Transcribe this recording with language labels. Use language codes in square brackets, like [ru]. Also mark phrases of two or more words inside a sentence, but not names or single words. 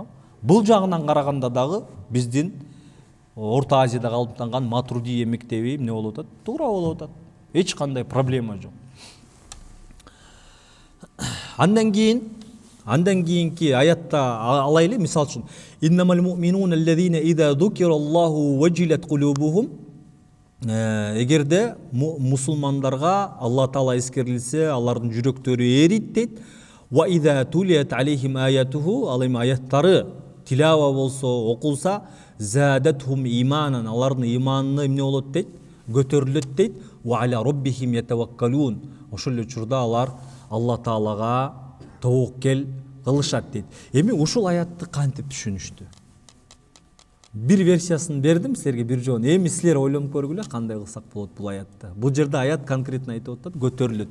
[ky] Бул жагынан караганда дагы биздин Орто Азияда калыптанган Матуридия мектеби эмне болуп атат? Туура болуп атат. Эч кандай проблема жок. Андан кийинки аятта алайлы, мисал үчүн [ar] إنما المؤمنون الذين إذا ذكر الله وجلت قلوبهم. [ky] Эгерде мусулмандарга Алла Таала эскерилсе, алардын жүрөктөрү эрийт дейт. [ar] وإذا تليت عليهم آياته, [ky] ал эми аяттары тилава болсо, окулса, [ar] زادتهم إيمانا, [ky] алардын иманы эмне болот дейт? Көтөрүлөт дейт. [ar] وعلى ربهم يتوكلون. [ky] Ошол эле учурда алар Алла Таалага тоокел кылышат дейт. Эми ушул аятты кантип түшүнүштү? Бир версиясын бердим силерге бир жолу. Эми силер ойлонуп көргүлө, кандай кылсак болот бул аятты. Бул жерде аят конкретно айтып атат, көтөрүлөт.